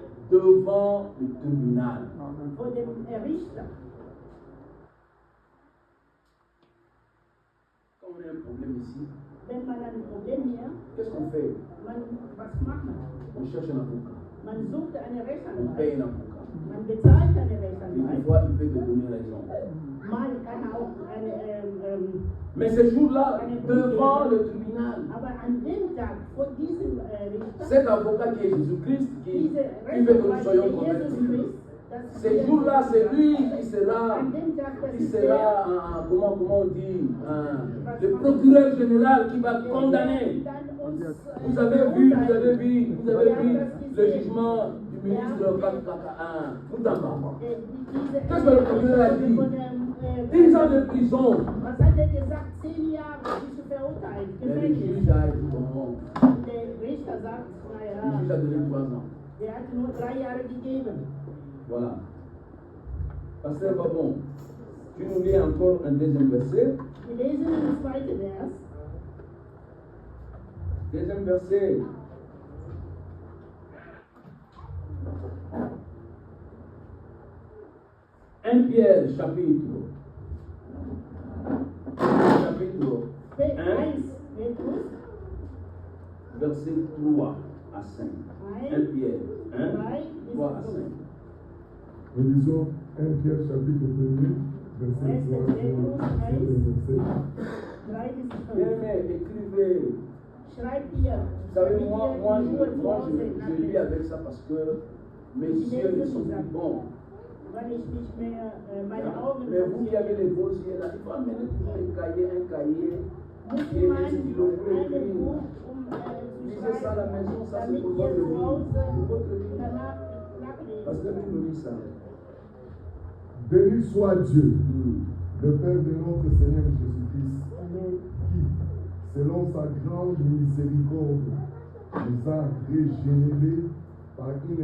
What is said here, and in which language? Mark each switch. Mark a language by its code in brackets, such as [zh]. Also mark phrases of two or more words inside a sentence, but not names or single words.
[fr] devant le tribunal. [de] Vor dem Richter. [fr] Quand on a un problème ici, [de] Wenn man ein Problem hier, [fr] qu'est-ce qu'on fait? [de] was macht man? [fr] On cherche un avocat. [de] Man sucht eine [fr] On [de] Rechtsanwalt. [fr] paye un avocat. [de] Man bezahlt eine [fr] Et des [de] Rechtsanwalt. [fr] fois, il peut te donner raison. [de] Man kann auch eine, [fr] Mais ce jour-là, devant le tribunal, [de] aber an dem Tag vor diesem Richter, [fr] cet avocat qui est Jésus-Christ, qui [de] diese [fr] veut que nous [de] Rechtsanwalt, [fr] soyons [de] der Jesus [fr] convertis, [de] Christ, [fr] ce jour-là, c'est lui qui sera, [de] an dem Tag, das ist [fr] comment on dit, le procureur général qui va condamner. Vous avez vu le jugement du ministre Kaka Moutamba. Qu'est-ce que le procureur a dit? 10 ans de prison. [de] Was hat er gesagt? 10 Jahre bist du verurteilt. [fr] Mais le [de] Gefängnis. [fr] juge a dit bon. [de] Der Richter sagt, [fr] Le [de] naja, [fr] juge a donné 3 ans. [de] der hat nur 3 Jahre gegeben. [fr] Voilà. Pasteur Babon, tu nous lis encore un deuxième verset. [de] Wir lesen den zweiten Vers. [fr] Deuxième verset. Un Pierre, chapitre 1, [de] Petrus, [fr] verset 3 à 5. 1 Pierre 1, 3 à 5. Nous lisons 1 Pierre chapitre 1, verset 3 à 5. Bien aimé, écrivez. [de] Schreibt ihr. [fr] Vous savez, moi je lis avec ça parce que mes yeux ne sont plus bons. [de] Weil ich nicht mehr meine Augen [fr] Mais vous qui avez les beaux yeux là, il faut amener toujours un cahier et un stylo pour écrire. Lisez ça à la maison, ça c'est pour votre vie. Parce que tu nous lis ça. Béni soit Dieu, le Père de notre Seigneur Jésus-Christ, qui, selon sa grande miséricorde, nous a régénérés par une